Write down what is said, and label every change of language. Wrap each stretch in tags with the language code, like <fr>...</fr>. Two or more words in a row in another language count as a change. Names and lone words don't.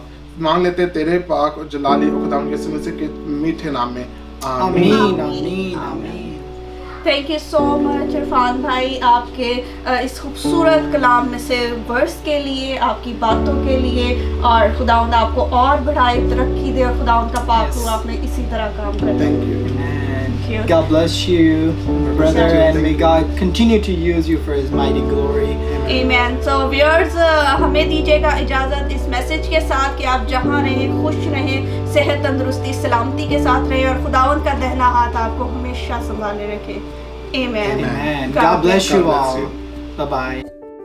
<hi>मांग लेते तेरे पाक और जलाली खुदा यीशु मसीह के मीठे नाम में, आमीन आमीन आमीन।</hi> <en>thank you so much</en> <hi>इरफान भाई, आपके इस खूबसूरत कलाम में से वर्स के लिए, आपकी बातों के लिए, और खुदावंद आपको और बढ़ाए, तरक्की दे, और खुदावंद का पाक हो आप में इसी तरह काम करते हैं।</hi> <en>God bless you, brother, and may God continue to use you for His mighty glory. Amen. So viewers,</en> <hi>हमें दीजिएगा इजाज़त इस मैसेज के साथ कि आप जहाँ रहें खुश रहें, सेहत तंदुरुस्ती सलामती के साथ रहें, और खुदावंद का दहना हाथ आपको हमेशा संभाले रखे।</hi> <en>Amen. Amen. God bless you all. Bye bye.</en>